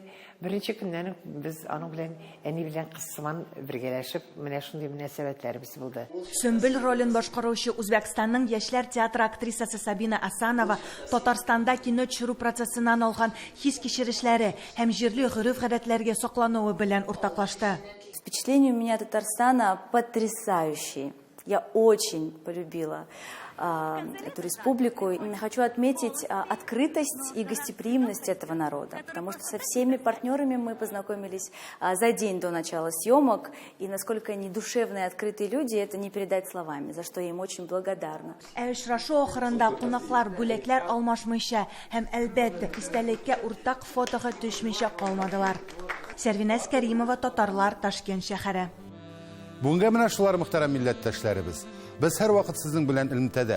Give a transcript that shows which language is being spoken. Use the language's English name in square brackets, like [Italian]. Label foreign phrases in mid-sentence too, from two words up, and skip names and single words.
[Tatar] Беренче көннән без аның белән әни белән кызсыман бергәләшеп, менә шундый мөнәсәбәтләребез булды. Сөмбел ролен башкаручы Үзбәкстанның яшьләр театры актрисасы Сабина Асанова Татарстанда кино төшерү процессынан алган хис кичерешләре һәм җирле гореф-гадәтләргә саклануы белән уртаклашты. [Russian] Впечатление у меня Татарстана потрясающие. Я очень полюбила эту республику. Хочу отметить открытость и гостеприимность этого народа, потому что со всеми партнерами мы познакомились за день до начала съемок, и насколько они душевные, открытые люди, это не передать словами, за что я им очень благодарна. [Tatar] Очрашу ахырында кунаклар бүләкләр алмашмыйча һәм әлбәттә истәлеккә уртак фотога төшмичә калмадылар. Сәрвиназ Кәримова, Татарлар, Ташкент шәһәре. Бүгенге менә шулар мөхтәрәм милләттәшләребез. Без һәр вакыт сезнең белән элемтәдә.